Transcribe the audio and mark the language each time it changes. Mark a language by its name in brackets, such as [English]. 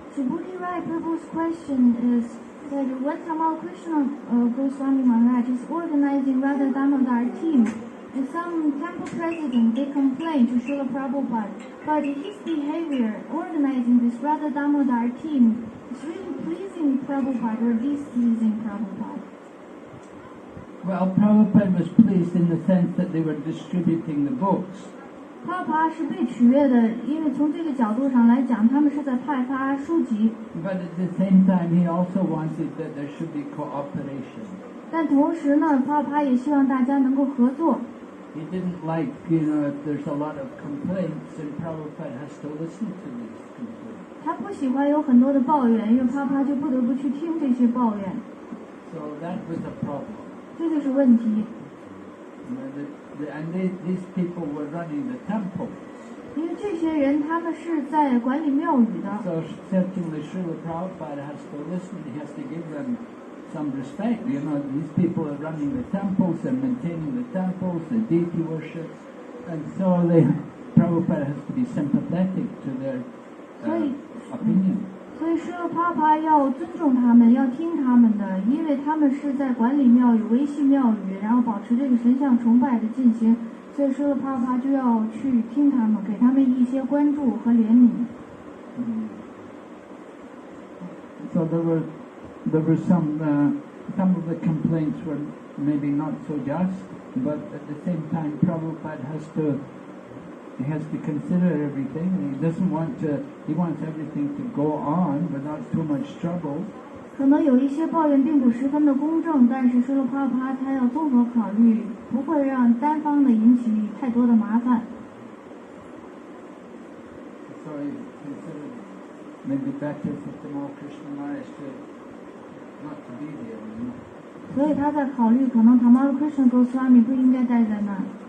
[English] Subhuti Rai Prabhu's question is that when Tamal Krishna Goswami Maharaj is organizing Radha Damodar team, and some temple president they complain to Srila Prabhupada, but his behavior organizing this Radha Damodar team is really pleasing Prabhupada or displeasing Prabhupada. Well, Prabhupada was pleased in the sense that they were distributing the books. [Chinese] 帕帕是被取悦的，因为从这个角度上来讲，他们是在派发书籍。 [English] But at the same time, he also wanted that there should be cooperation. [Chinese] 但同时呢，帕帕也希望大家能够合作。 [English] He didn't like, if there's a lot of complaints, and Prabhupada has to listen to these complaints. [Chinese] 他不喜欢有很多的抱怨，因为帕帕就不得不去听这些抱怨。 [English] So that was a problem. [Chinese] 这就是问题。 [English] These people were running the temple. [Chinese] 因为这些人他们是在管理庙宇的， [English] So certainly Srila Prabhupada has to listen. He has to give them some respect. You know, these people are running the temples, they're maintaining the temples, the deity worship, and so Prabhupada has to be sympathetic to their opinion. [Chinese] 所以舍帕帕要尊重他们，要听他们的，因为他们是在管理庙宇、维系庙宇，然后保持这个神像崇拜的进行，所以舍帕帕就要去听他们，给他们一些关注和怜悯。 [English] So there were some of the complaints were maybe not so just, but at the same time Prabhupada has to consider everything. He wants everything to go on without too much trouble. [Chinese] 可能有一些抱怨并不十分的公正，但是舍帕帕他要综合考虑，不会让单方的引起太多的麻烦。 [English] So he considered maybe better for Tamal Krishna Maharaj not to be there. [Chinese] 所以他在考虑，可能 Tamal Krishna Goswami 不应该待在那儿。